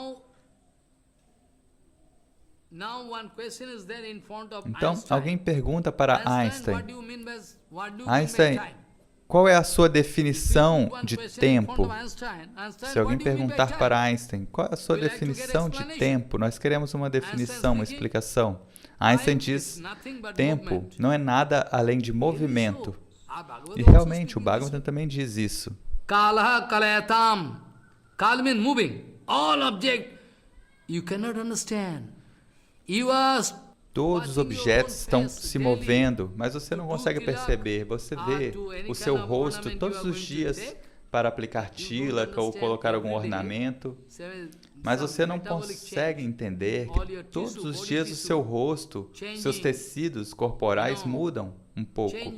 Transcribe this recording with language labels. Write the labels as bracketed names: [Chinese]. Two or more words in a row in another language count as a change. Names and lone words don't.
[Portuguese] Então, alguém pergunta para Einstein, Einstein, qual é a sua definição de tempo? Se alguém perguntar para Einstein, qual é a sua definição de tempo? Nós queremos uma definição, uma explicação. Einstein diz, tempo não é nada além de movimento. E realmente, o Bhagavatam também diz isso. [Sanskrit] कालः कलयताम्. [English] Kala means moving. All object you cannot understand. [Portuguese] Todos os objetos estão se movendo, mas você não consegue perceber. Você vê o seu rosto todos os dias para aplicar tilaka ou colocar algum ornamento, mas você não consegue entender que todos os dias o seu rosto, seus tecidos corporais mudam um pouco.